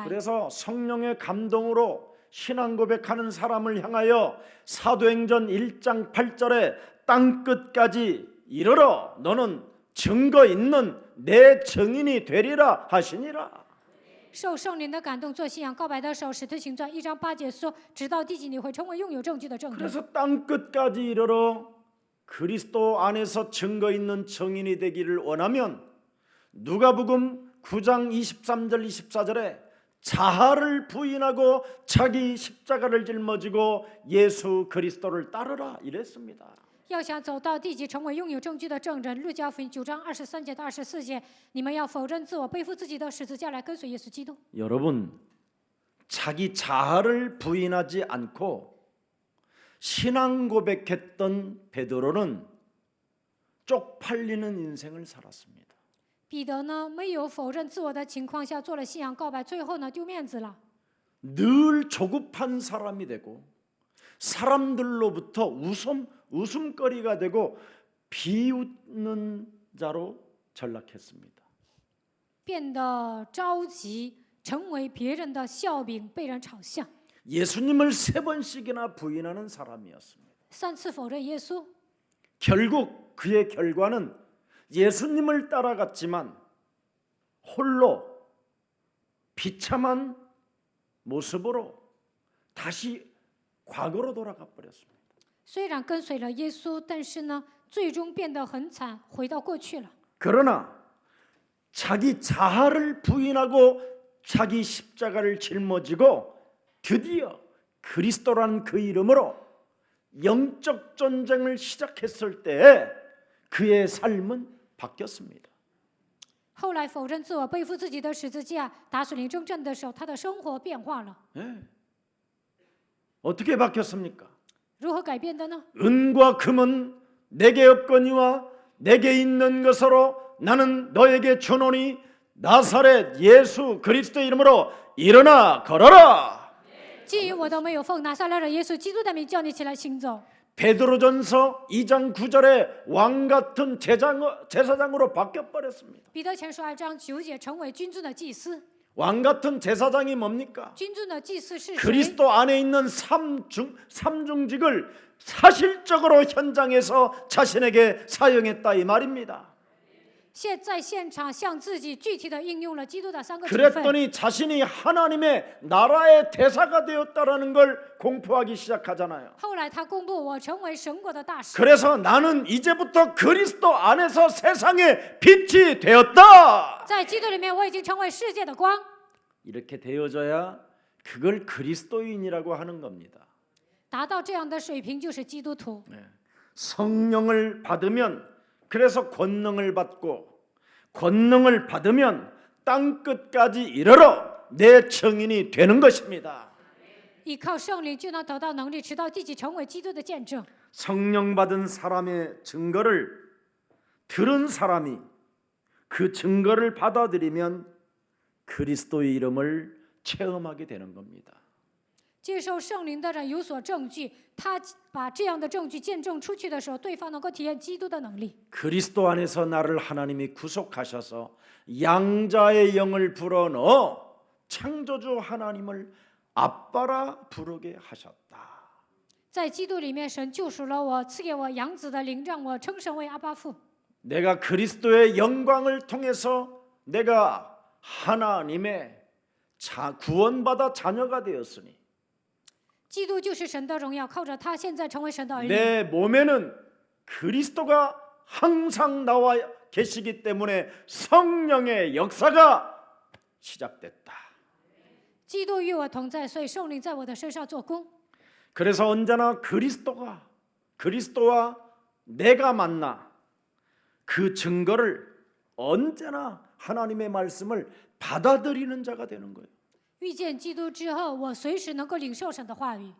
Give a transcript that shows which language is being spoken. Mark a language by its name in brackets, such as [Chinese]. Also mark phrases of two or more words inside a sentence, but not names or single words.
[Korean] 그래서 성령의 감동으로 신앙 고백하는 사람을 향하여 사도행전 1장 8절에 땅끝까지 이르러 너는 증거 있는 내 증인이 되리라 하시니라. [Chinese] 受圣灵的感动，做信仰告白的时候，使徒行传1章8节说：“直到地极，你会成为拥有证据的证人。” [Korean] 그래서 땅끝까지 이르러 그리스도 안에서 증거 있는 증인이 되기를 원하면 누가복음 9장 23절 24절에 자아를 부인하고 자기 십자가를 짊어지고 예수 그리스도를 따르라 이랬습니다. [Chinese] 要想走到地极，成为拥有证据的证人，路加福音9章23节到24节，你们要否认自我，背负自己的十字架来跟随耶稣基督。 [Korean] 여러분, 자기 자아를 부인하지 않고 신앙 고백했던 베드로는 쪽팔리는 인생을 살았습니다. [Chinese] 彼得呢，没有否认自我的情况下做了信仰告白，最后呢丢面子了。 [Korean] 늘 조급한 사람이 되고 사람들로부터 웃음거리가 되고 비웃는 자로 전락했습니다. [Chinese] 变得着急，成为别人的笑柄，被人嘲笑。 [Korean] 예수님을 3번씩이나 부인하는 사람이었습니다. [Chinese] 3 次否认耶稣， [Korean] 결국 그의 결과는 예수님을 따라갔지만 홀로 비참한 모습으로 다시 과거로 돌아가 버렸습니다. [Chinese] 虽然跟随了耶稣，但是呢，最终变得很惨，回到过去了。 [Korean] 그러나 자기 자아를 부인하고 자기 십자가를 짊어지고 드디어 그리스도라는 그 이름으로 영적 전쟁을 시작했을 때에 그의 삶은 바뀌었습니다. [Chinese] 后来否认自我，背负自己的十字架，打属灵征战的时候，他的生活变化了。 [Korean] 어떻게 바뀌었습니까? [Chinese] 如何改变的呢？ [Korean] 은과 금은 내게 없거니와 내게 있는 것으로 나는 너에게 주노니 나사렛 예수 그리스도 이름으로 일어나 걸어라. [Chinese] 基于我都没有奉拿撒勒的耶稣基督的名叫你起来行走。 [Korean] 베드로전서 2장 9절에 왕 같은 제사장으로 바뀌어 버렸습니다. [Chinese] 彼得前书2章9节，成为君尊的祭司。 [Korean] 왕 같은 제사장이 뭡니까? [Chinese] 君尊的祭司是谁？ [Korean] 그리스도 안에 있는 삼중직을 사실적으로 현장에서 자신에게 사용했다 이 말입니다. [Chinese] 现在现场向自己具体的应用了基督的3个职分。 [Korean] 그랬더니 자신이 하나님의 나라의 대사가 되었다라는 걸 공포하기 시작하잖아요. [Chinese] 后来他公布我成为神国的大使。 [Korean] 그래서 나는 이제부터 그리스도 안에서 세상의 빛이 되었다. [Chinese] 在基督里面，我已经成为世界的光。 [Korean] 이렇게 되어져야 그걸 그리스도인이라고 하는 겁니다. [Chinese] 达到这样的水平就是基督徒。 [Korean] 성령을 받으면 그래서 권능을 받고 권능을 받으면 땅 끝까지 이르러 내 증인이 되는 것입니다. [Chinese] 依靠圣灵就能得到能力，直到地极成为基督的见证。 [Korean] 성령 받은 사람의 증거를 들은 사람이 그 증거를 받아들이면 그리스도의 이름을 체험하게 되는 겁니다. [Chinese] 接受圣灵的人有所证据，他把这样的证据见证出去的时候，对方能够体验基督的能力。 [Korean] 그리스도 안에서 나를 하나님이 구속하셔서 양자의 영을 불어넣어 창조주 하나님을 아빠라 부르게 하셨다. [Chinese] 在基督里面，神救赎了我，赐给我养子的灵，让我称神为阿爸父。 [Korean] 내가 그리스도의 영광을 통해서 내가 하나님의 구원받아 자녀가 되었으니 [Chinese] 基督就是神的荣耀，靠着他现在成为神的儿女。 [Korean] 내 몸에는 그리스도가 항상 나와 계시기 때문에 성령의 역사가 시작됐다. [Chinese] 基督与我同在，所以圣灵在我的身上做工。 [Korean] 그래서 언제나 그리스도와 내가 만나 그 증거를 언제나 하나님의 말씀을 받아들이는 자가 되는 거예요. [Chinese] 遇见基督之后，我随时能够领受神的话语。